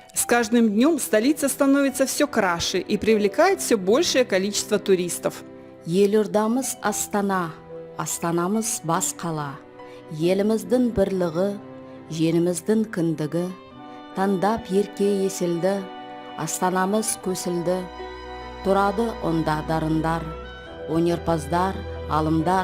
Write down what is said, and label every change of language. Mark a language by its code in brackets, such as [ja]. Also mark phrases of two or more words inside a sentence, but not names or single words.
[ru] каждым днем столица становится все краше и привлекает все большее количество туристов. [kk] Елордамыз Астана, Астанамыз бас қала. Еліміздің бірлігі, жеріміздің кіндігі. Таңдап ерке есілді, Астанамыз көсілді. Тұрады онда дарындар, өнерпаздар, алымдар.